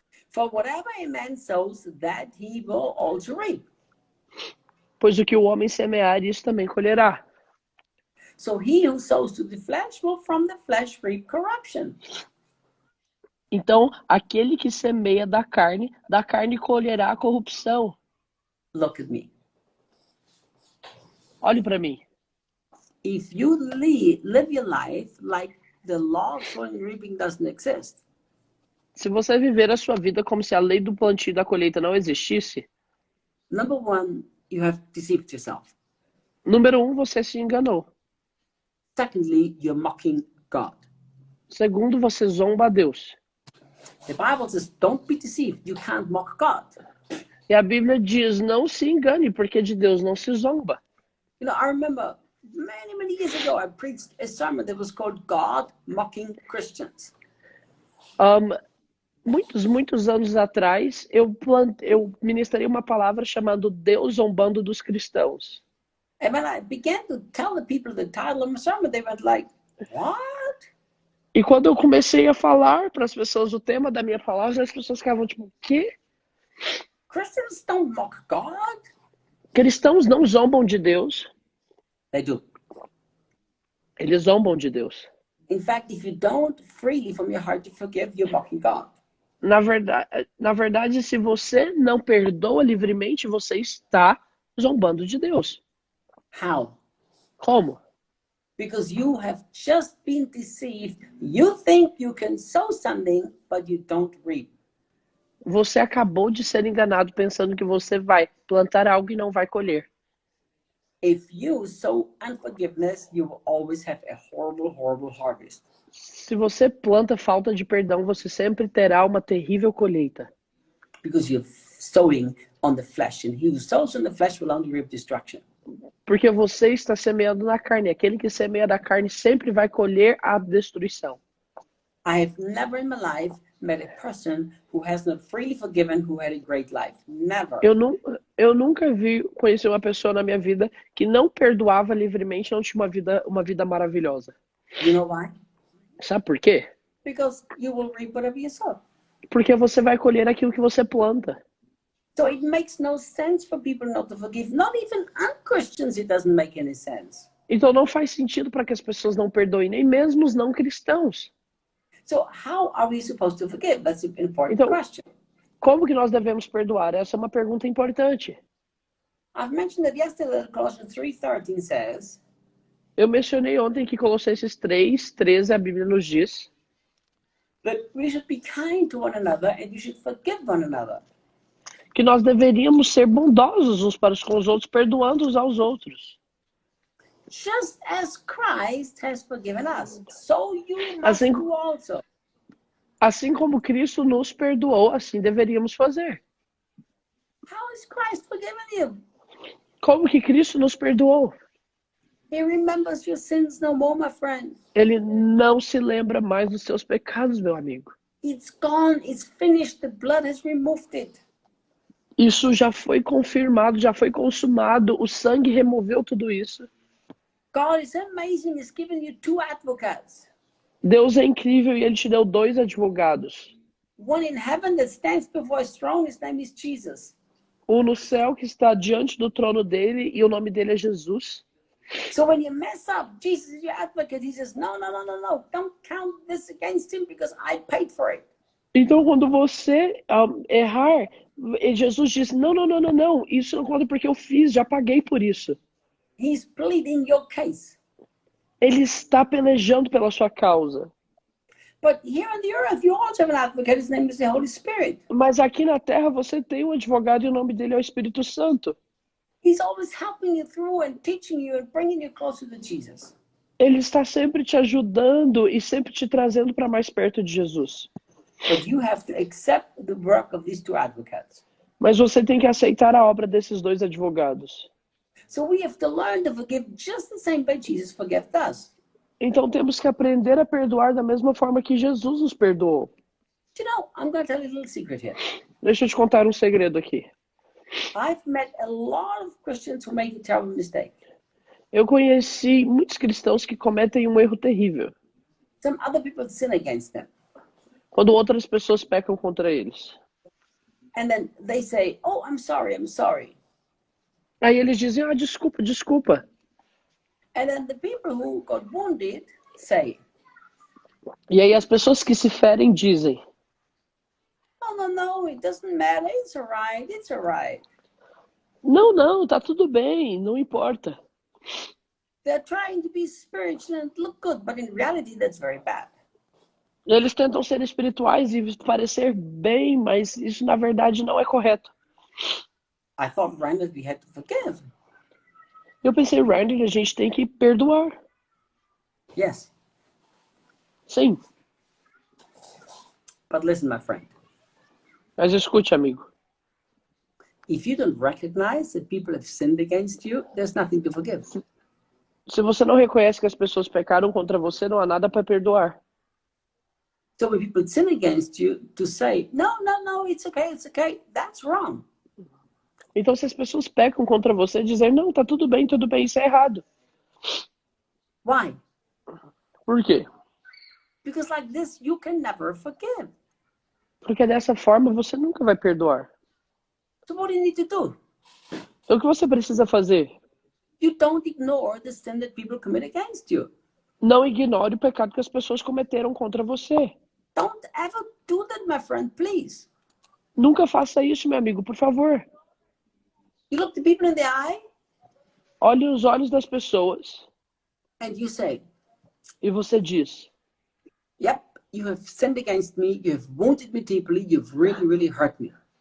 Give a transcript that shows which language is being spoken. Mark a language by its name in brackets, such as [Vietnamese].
[English] For whatever a man sows, that he will also reap. [Portuguese] Pois o que o homem semear, isso também colherá. [English] So he who sows to the flesh will from the flesh reap corruption. [Portuguese] Então, aquele que semeia da carne colherá a corrupção. [English] Look at me. [Portuguese] Olhe para mim. [English] If you live your life like the law of sowing and reaping doesn't exist, [Portuguese] Se você viver a sua vida como se a lei do plantio e da colheita não existisse, [English] number one, you have deceived yourself. [Portuguese] número 1, você se enganou. [English] Secondly, you're mocking God. [Portuguese] Segundo, você zomba a Deus. [English] The Bible says, don't be deceived. You can't mock God. [Portuguese] E a Bíblia diz, não se engane, porque de Deus não se zomba. [English] You know, I remember many years ago, I preached a sermon that was called God Mocking Christians. [Portuguese] Muitos anos atrás, eu ministrei uma palavra chamada Deus zombando dos cristãos. [English] And when I began to tell the people the title of my sermon, they went like, what? [Portuguese] E quando eu comecei a falar para as pessoas o tema da minha palavra, as pessoas ficavam tipo, o quê? [English] Christians don't mock God. [Portuguese] Cristãos não zombam de Deus. [English] They do. [Portuguese] Eles zombam de Deus. [English] In fact, if you don't freely from your heart to forgive, you're mocking God. [Portuguese] Na verdade, se você não perdoa livremente, você está zombando de Deus. [English] How? [Portuguese] Como? [English] Because you have just been deceived. You think you can sow something, but you don't reap. [Portuguese] Você acabou de ser enganado pensando que você vai plantar algo e não vai colher. [English] If you sow unforgiveness, you will always have a horrible harvest. [Portuguese] Se você planta falta de perdão, você sempre terá uma terrível colheita. [English] Because you're sowing on the flesh, and he who sows on the flesh will only reap destruction. [Portuguese] Porque você está semeando na carne. Aquele que semeia da carne sempre vai colher a destruição. [English] I have never in my life met a person who has not freely forgiven who had a great life. Never. [Portuguese] Eu nunca conheci uma pessoa na minha vida que não perdoava livremente, não tinha uma vida maravilhosa. [English] You know why? [Portuguese] Sabe por quê? [English] Because you will reap whatever you sow. [Portuguese] Porque você vai colher aquilo que você planta. [English] So it makes no sense for people not to forgive. Not even un-Christians, it doesn't make any sense. [Portuguese] Então não faz sentido para que as pessoas não perdoem, nem mesmo os não cristãos. [English] So how are we supposed to forgive? That's an important [Portuguese] Então, [English] question. [Portuguese] como que nós devemos perdoar? Essa é uma pergunta importante. [English] I've mentioned that yesterday that Colossians 3:13 says, [Portuguese] Eu mencionei ontem que Colossenses 3:13 a Bíblia nos diz [English] that we should be kind to one another and you should forgive one another. [Portuguese] que nós deveríamos ser bondosos uns para com os outros, perdoando uns aos outros. [English] Just as Christ has forgiven us, so you must [Portuguese] Assim, [English] do also. [Portuguese] assim como Cristo nos perdoou, assim deveríamos fazer. [English] How has Christ forgiven you? [Portuguese] Como que Cristo nos perdoou? [English] He remembers your sins no more, my friend. [Portuguese] Ele não se lembra mais dos seus pecados, meu amigo. [English] It's gone, it's finished, the blood has removed it. [Portuguese] Isso já foi confirmado, já foi consumado, o sangue removeu tudo isso. [English] God is amazing, he's given you 2 advocates. [Portuguese] Deus é incrível e Ele te deu 2 advogados. [English] One in heaven that stands before his throne, his name is Jesus. [Portuguese] Um no céu que está diante do trono dele e o nome dele é Jesus. [English] So when you mess up, Jesus is your advocate. He says, no. Don't count this against him because I paid for it. [Portuguese] Então, quando você errar, Jesus diz, não, isso não conta porque eu fiz, já paguei por isso. [English] He's pleading your case. [Portuguese] Ele está pelejando pela sua causa. [English] But here on the earth, you also have an advocate. His name is the Holy Spirit. [Portuguese] Mas aqui na terra você tem um advogado e o nome dele é o Espírito Santo. [English] He's always helping you through and teaching you and bringing you closer to Jesus. [Portuguese] Ele está sempre te ajudando e sempre te trazendo para mais perto de Jesus. [English] But you have to accept the work of these 2 advocates. [Portuguese] Mas você tem que aceitar a obra desses 2 advogados. [English] So we have to learn to forgive just the same way Jesus forgave us. [Portuguese] Então temos que aprender a perdoar da mesma forma que Jesus nos perdoou. [English] You know, I'm going to tell you a little secret here. [Portuguese] Deixa eu te contar um segredo aqui. [English] I've met a lot of Christians who make a terrible mistake. [Portuguese] Eu conheci muitos cristãos que cometem um erro terrível. [English] Some other people sin against them. [Portuguese] Quando outras pessoas pecam contra eles. [English] And then they say, oh, I'm sorry, I'm sorry. [Portuguese] Aí eles dizem, ah, desculpa, desculpa. [English] And then the people who got wounded say, [Portuguese] E aí as pessoas que se ferem dizem, [English] no, no, no, it doesn't matter. It's all right. It's all right. [Portuguese] não, não, tá tudo bem, não importa. [English] They're trying to be spiritual and look good, but in reality, that's very bad. [Portuguese] Eles tentam ser espirituais e parecer bem, mas isso na verdade não é correto. [English] I thought, Randall, we had to forgive. [Portuguese] Eu pensei, Randy, a gente tem que perdoar. [English] Yes. [Portuguese] Sim, [English] But listen, my friend, [Portuguese] mas escute, amigo. [English] if you don't recognize that people have sinned against you, there's nothing to forgive. [Portuguese] Se você não reconhece que as pessoas pecaram contra você, não há nada para perdoar. [English] So when people sin against you, to say, no, no, no, it's okay, that's wrong. [Portuguese] Então, se as pessoas pecam contra você, dizer, não, tá tudo bem, isso é errado. [English] Why? [Portuguese] Por quê? [English] Because like this, you can never forgive. [Portuguese] Porque dessa forma você nunca vai perdoar. [English] So what do you need to do? [Portuguese] Então, o que você precisa fazer? [English] You don't ignore the sin that people commit against you. [Portuguese] Não ignore o pecado que as pessoas cometeram contra você. [English] Don't ever do that, my friend, please. [Portuguese] Nunca faça isso, meu amigo, por favor. [English] You look the people in the eye [Portuguese] Olhe os olhos das pessoas [English] and you say, [Portuguese] e você diz, [English] yep, you have sinned against me, you have wounded me deeply, you've really, really hurt me.